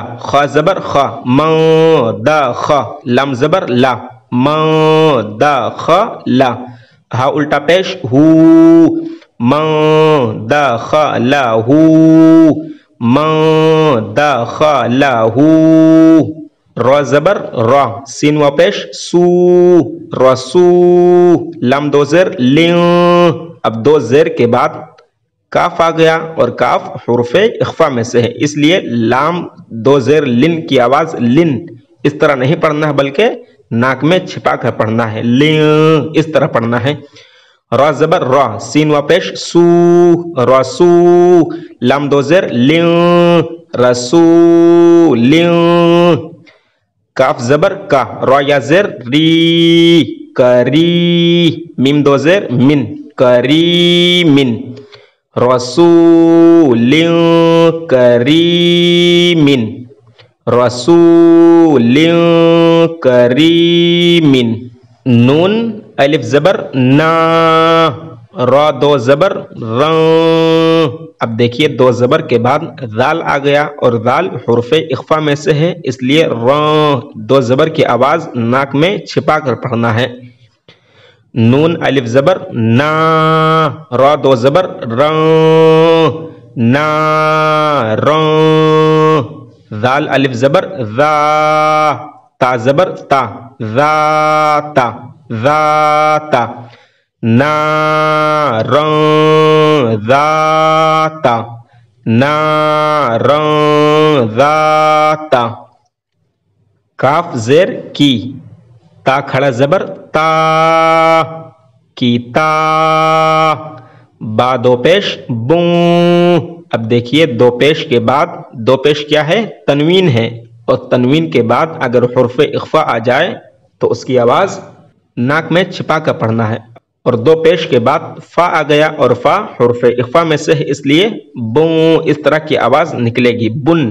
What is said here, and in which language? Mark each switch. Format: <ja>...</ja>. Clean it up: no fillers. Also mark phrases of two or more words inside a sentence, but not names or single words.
<ur>خا زبر خا دا خا. لام زبر لا دا خا لا. ہا الٹا پیش ہو دا خا لا ہو دا خا لا ہو. را زبر را، سین و پیش سو، رسو، لام دو زیر لین. اب دو زیر کے بعد کاف آ گیا اور کاف حروف اخفا میں سے ہے، اس لیے لام دو زیر لن کی آواز لن اس طرح نہیں پڑھنا ہے بلکہ ناک میں چھپا کر پڑھنا ہے، لین اس طرح پڑھنا ہے۔ را زبر را، سین و پیش سو، رسو، لام دو زیر لین، رسو لین. کاف زبر کا، را یا زیر ری، کری، میم دو زیر من، کری من، رسول کریم، رسول کریم. نون الف زبر نا، را دو زبر رن. اب دیکھیے دو زبر کے بعد ذال آ گیا اور ذال حروف اخفا میں سے ہے، اس لیے رن دو زبر کی آواز ناک میں چھپا کر پڑھنا ہے۔ نون الف زبر نا، را دو زبر رن، نا رن. ذال الف زبر ذا، تا زبر تا، ذاتا، ذاتا، نارن ذاتا، نارن ذاتا. کاف زیر کی، تا کھڑا زبر تا، کیتا. با دو پیش بوں. اب دیکھیے دو پیش کے بعد، دو پیش کیا ہے؟ تنوین ہے، اور تنوین کے بعد اگر حرف اخفا آ جائے تو اس کی آواز ناک میں چھپا کر پڑھنا ہے، اور دو پیش کے بعد فا آ گیا اور فا حرف اخفا میں سے ہے، اس لیے بوں اس طرح کی آواز نکلے گی، بن.</ur>